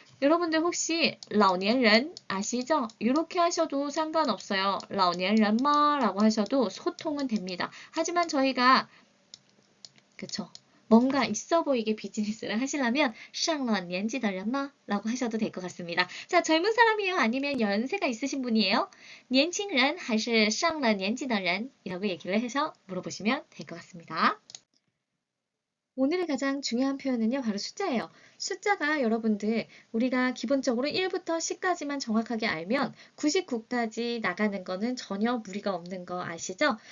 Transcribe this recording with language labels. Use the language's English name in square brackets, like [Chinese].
[Korean] 여러분들 혹시 老年人 아시죠? 이렇게 하셔도 상관없어요. [Chinese] 老年人吗? [Korean] 라고 하셔도 소통은 됩니다. 하지만 저희가 그쵸? 뭔가 있어 보이게 비즈니스를 하시려면 [Chinese] 上了年纪的人吗? [Korean] 라고 하셔도 될 것 같습니다. 자, 젊은 사람이에요? 아니면 연세가 있으신 분이에요? [Chinese] 年轻人还是上了年纪的人? [Korean] 이라고 얘기를 해서 물어보시면 될 것 같습니다. 오늘의 가장 중요한 표현은요, 바로 숫자예요. 숫자가 여러분들 우리가 기본적으로 1부터 10까지만 정확하게 알면 99까지 나가는 거는 전혀 무리가 없는 거 아시죠?